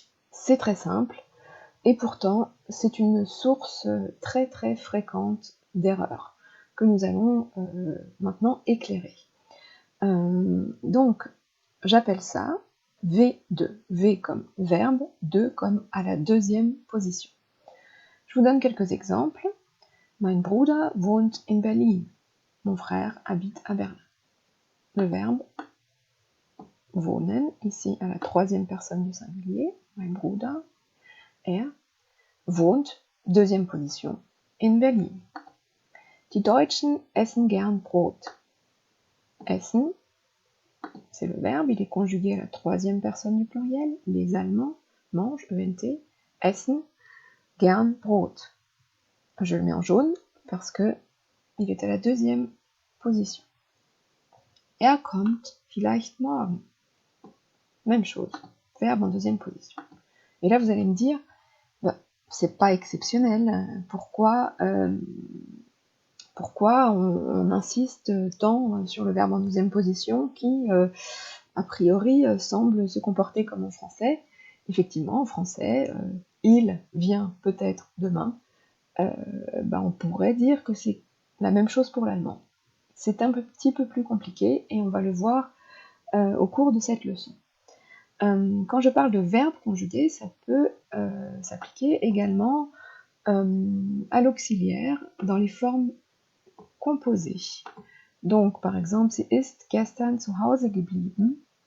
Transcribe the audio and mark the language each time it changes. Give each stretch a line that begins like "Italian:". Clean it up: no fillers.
French: C'est très simple, et pourtant, c'est une source très très fréquente d'erreurs que nous allons maintenant éclairer. Donc, j'appelle ça V2. V comme verbe, 2 comme à la deuxième position. Je vous donne quelques exemples.
German: Mein Bruder wohnt in Berlin.
French: Mon frère habite à Berlin. Le verbe wohnen, ici à la troisième personne du singulier.
German: Mein Bruder, wohnt,
French: deuxième position,
German: in Berlin. Die Deutschen essen gern Brot.
French: Essen, c'est le verbe, il est conjugué à la troisième personne du pluriel. Les Allemands mangent, ENT,
German: essen gern Brot.
French: Je le mets en jaune parce que il est à la deuxième position.
German: Kommt vielleicht morgen.
French: Même chose, verbe en deuxième position. Et là, vous allez me dire, c'est pas exceptionnel, pourquoi on insiste tant sur le verbe en deuxième position qui, a priori, semble se comporter comme en français. Effectivement, en français, il vient peut-être demain. On pourrait dire que c'est la même chose pour l'allemand. C'est un petit peu plus compliqué et on va le voir au cours de cette leçon. Quand je parle de verbe conjugué, ça peut s'appliquer également à l'auxiliaire dans les formes composées. Donc, par exemple,
German: sie ist gestern zu Hause geblieben.